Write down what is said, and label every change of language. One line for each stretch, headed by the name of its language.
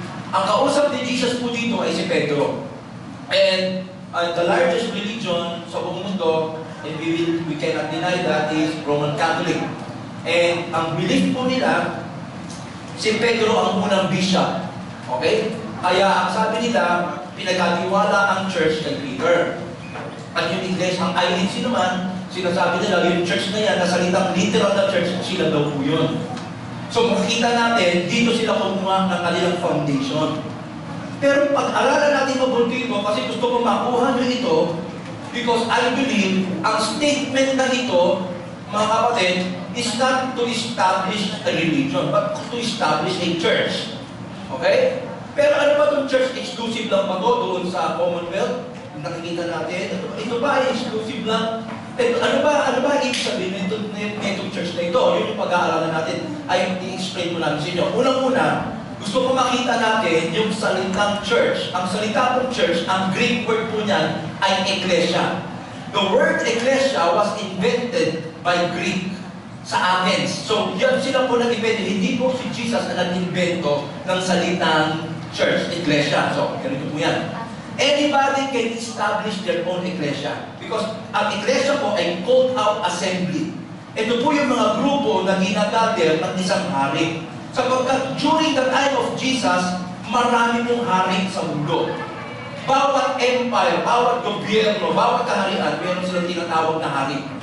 Filipino: Ang kausap ni Jesus po dito ay si Pedro.
English: And the largest religion
Filipino: sa buong mundo,
English: and we cannot deny that, is Roman Catholic.
Filipino: And ang belief po nila, si Pedro ang unang bishop. Okay? Kaya ang sabi nila, pinagkatiwala ang church kay Peter. At yung iglesia, ang INC naman, sinasabi nila, yung church na yan, na salitang literal na church, sila daw po yun. So makikita natin, dito sila kumuha ng kanilang foundation. Pero pag-aralan natin mabuti ito, kasi gusto ko makuha nyo ito,
English: because I believe,
Filipino: ang statement na ito, mga kapatid,
English: is not to establish a religion, but to establish a church.
Filipino: Okay? Pero ano ba itong church? Exclusive lang ba ito doon sa Commonwealth? Nakikita natin, ito ba ay exclusive lang? Ano ba ibig sabihin nitong church na ito? Yun yung pag-aaralan natin. Ay, i-explain mo namin sa inyo. Unang-una, gusto ko makita natin yung salitang church. Ang salita ng church, ang Greek word po niyan ay ecclesia.
English: The word ecclesia was invented by Greek
Filipino: sa Athens. So, yan sila po nag-invento. Hindi po si Jesus na nag-invento ng salitang church, ecclesia. So, ganito po yan.
English: Anybody can establish their own ecclesia. Because
Filipino: ang ecclesia po ay
English: called out assembly.
Filipino: Ito po yung mga grupo na ginagader ng isang hari. Sapagkat
English: during the time of Jesus,
Filipino: marami pong hari sa mundo. Bawat empire, bawat gobyerno, bawat kaharian, meron silang tinatawag na hari.